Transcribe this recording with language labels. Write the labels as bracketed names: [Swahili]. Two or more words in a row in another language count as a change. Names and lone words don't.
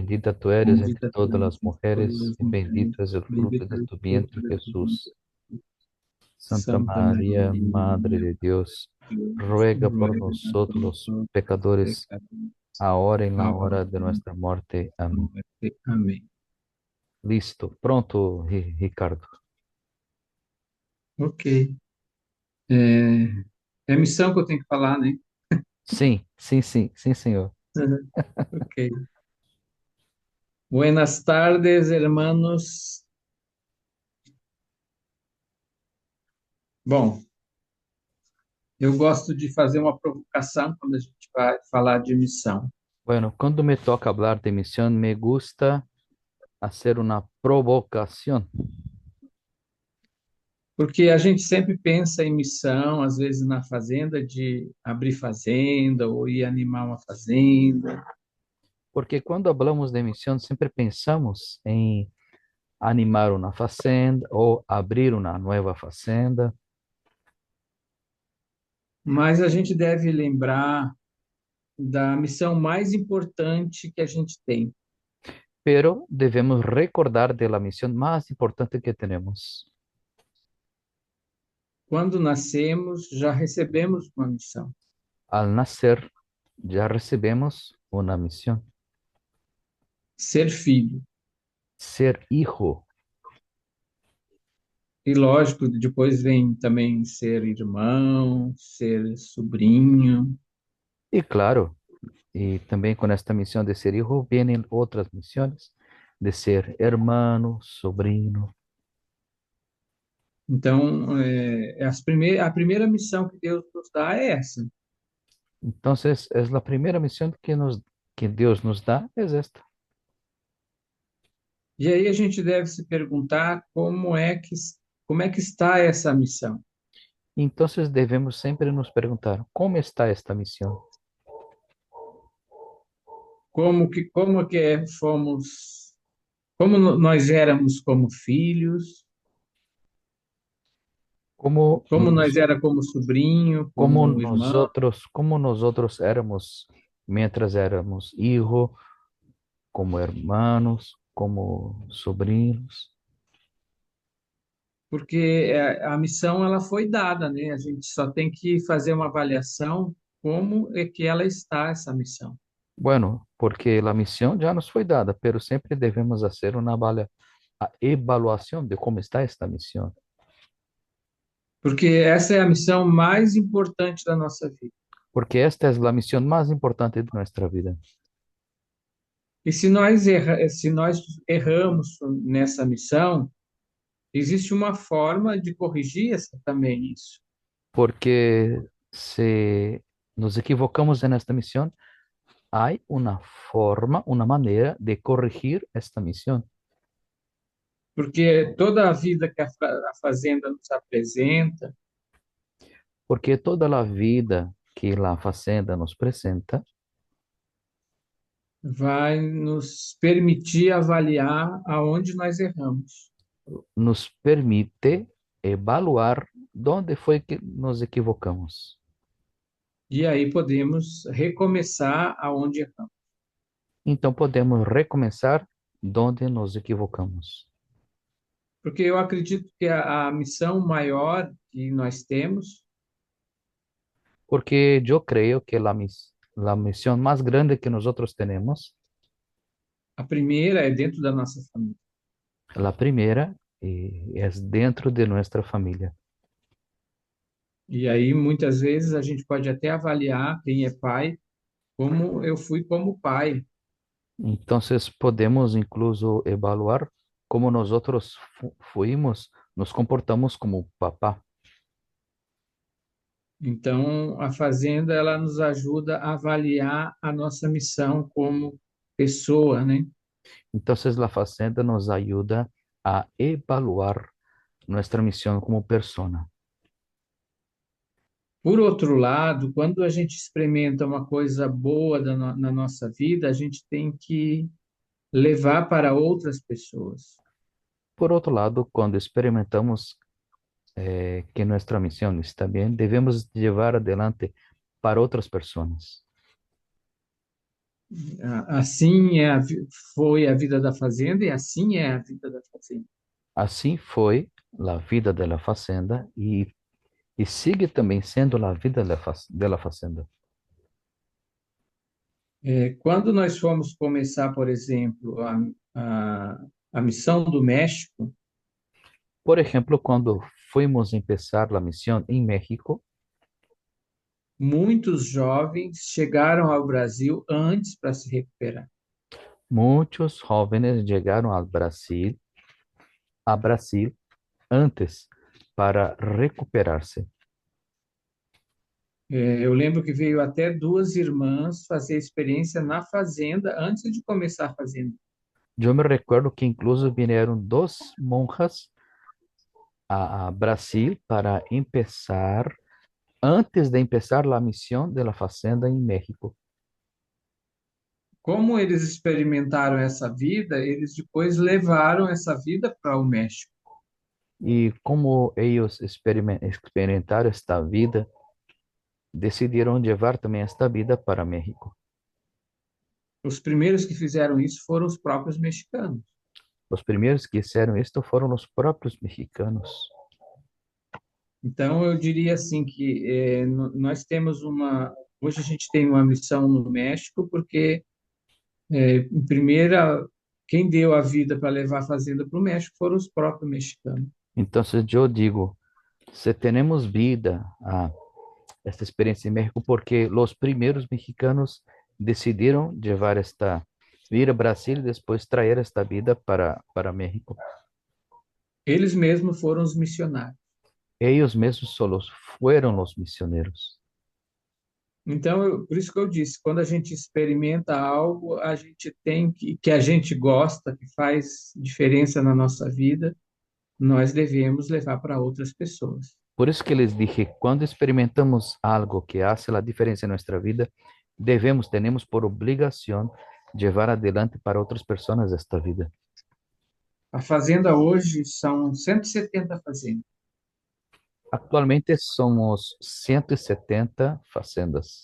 [Spanish] Bendita tú eres entre Bendita tú todas eres las entre todas mujeres las y mujeres, bendito es el fruto bendito de es el tu fruto vientre, de tu vientre, Jesús. Jesús. Santa Santa María, Madre María, de Dios, Dios, ruega por ruega por nosotros los nosotros pecadores, pecadores, ahora en la ahora hora de y en nuestra muerte. la Amén. muerte. [Portuguese] Amém. Listo, pronto, Ricardo. Ok. É, é missão que eu tenho que falar, né? Sim, sim, sim, sim, senhor. Uhum. Ok. [Spanish] Buenas tardes, hermanos. [Portuguese] Bom, eu gosto de fazer uma provocação quando a gente vai falar de missão. [Spanish] Bueno, cuando me toca hablar de misión, me gusta hacer una provocación, [Portuguese] Porque a gente sempre pensa em missão, às vezes na fazenda, de abrir fazenda ou ir animar uma fazenda. [Spanish] porque cuando hablamos de misión siempre pensamos en animar una fazenda o abrir una nueva fazenda, [Portuguese] Mas a gente deve lembrar da missão mais importante que a gente tem. [Spanish] pero debemos recordar de la misión más importante que tenemos. [Portuguese] Quando nascemos, já recebemos uma missão: [Spanish] Al nacer ya recibimos una misión, [Portuguese] ser filho. [Spanish] ser hijo. [Portuguese] E lógico, depois vem também ser irmão, ser sobrinho. [Spanish] Y claro, y también con esta misión de ser hijo vienen otras misiones de ser hermano, sobrino. [Portuguese] Então, a primeira missão que Deus nos dá é essa. [Spanish] Entonces, es la primera misión que Dios nos da, es esta. [Portuguese] E aí a gente deve se perguntar como é que está essa missão? [Spanish] Entonces, debemos siempre nos preguntar, ¿cómo está esta misión? [Portuguese] Nós éramos como filhos, [Spanish] ¿Cómo, [Portuguese] como nós [Spanish] nos, [Portuguese] era como sobrinho, como irmão, [Spanish] cómo nosotros éramos mientras éramos hijos, como hermanos, como sobrinos? [Portuguese] porque a missão ela foi dada, né? A gente só tem que fazer uma avaliação como é que ela está essa missão. [Spanish] Bueno, porque la misión ya nos fue dada, pero siempre debemos hacer a evaluación de cómo está esta misión, [Portuguese] Porque essa é a missão mais importante da nossa vida. [Spanish] porque esta es la misión más importante de nuestra vida. [Portuguese] E se nós erramos nessa missão, existe uma forma de corrigir também isso. [Spanish] Porque si nos equivocamos en esta misión, hay una forma, una manera de corregir esta misión. [Portuguese] Porque toda a vida que a fazenda nos apresenta [Spanish] Porque toda la vida que la Facenda nos presenta [Portuguese] vai nos permitir avaliar aonde nós erramos. [Spanish] nos permite evaluar dónde fue que nos equivocamos. [Portuguese] E aí podemos recomeçar aonde erramos. Então podemos recomeçar [Spanish] donde nos equivocamos. [Portuguese] Porque eu acredito que a missão maior que nós temos, [Spanish] Porque yo creo que la misión más grande que nosotros tenemos, [Portuguese] a primeira é dentro da nossa família. [Spanish] la primera, es dentro de nuestra familia. [Portuguese] E aí muitas vezes a gente pode até avaliar quem é pai, como eu fui como pai. [Spanish] Entonces podemos incluso evaluar cómo nosotros fuimos, nos comportamos como papá. [Portuguese] Então, a fazenda ela nos ajuda a avaliar a nossa missão como pessoa, né? [Spanish] Entonces la facenda nos ayuda a evaluar nuestra misión como persona. [Portuguese] Por outro lado, quando a gente experimenta uma coisa boa na nossa vida, a gente tem que levar para outras pessoas. [Spanish] Por otro lado, cuando experimentamos que nuestra misión está bien, debemos llevar adelante para otras personas. [Portuguese] Assim foi a vida da fazenda e assim é a vida da fazenda. Assim foi a vida [Spanish] de la [Portuguese] fazenda e sigue também sendo a vida [Spanish] de la [Portuguese] fazenda. Quando nós fomos começar, por exemplo, a missão do México, [Spanish] Por ejemplo, cuando fuimos a empezar la misión en México, [Portuguese] muitos jovens chegaram ao Brasil antes para se recuperar. [Spanish] muchos jóvenes llegaron a Brasil antes para recuperarse. [Portuguese] Eu lembro que veio até duas irmãs fazer experiência na fazenda antes de começar a fazenda. [Spanish] Yo me recuerdo que incluso vinieron dos monjas a Brasil para empezar, antes de empezar la misión de la fazenda en México. [Portuguese] Como eles experimentaram essa vida, eles depois levaram essa vida para o México. [Spanish] Y como ellos experimentaron esta vida, decidieron llevar también esta vida para México. [Portuguese] Os primeiros que fizeram isso foram os próprios mexicanos. [Spanish] Los primeros que hicieron esto fueron los propios mexicanos. [Portuguese] Então, eu diria assim que nós temos hoje a gente tem uma missão no México, porque, em primeira, quem deu a vida para levar a fazenda para o México foram os próprios mexicanos. [Spanish] Entonces yo digo, si tenemos vida a esta experiencia en México, porque los primeros mexicanos decidieron llevar esta vida a Brasil y después traer esta vida para México. [Portuguese] Eles mesmos foram os missionários. [Spanish] Ellos mismos solos fueron los misioneros. [Portuguese] Então, por isso que eu disse, quando a gente experimenta algo, a gente tem que a gente gosta, que faz diferença na nossa vida, nós devemos levar para outras pessoas. [Spanish] Por eso que les dije, cuando experimentamos algo que hace la diferencia en nuestra vida, tenemos por obligación llevar adelante para otras personas esta vida. [Portuguese] A fazenda hoje são 170 fazendas, [Spanish] Actualmente somos 170 fazendas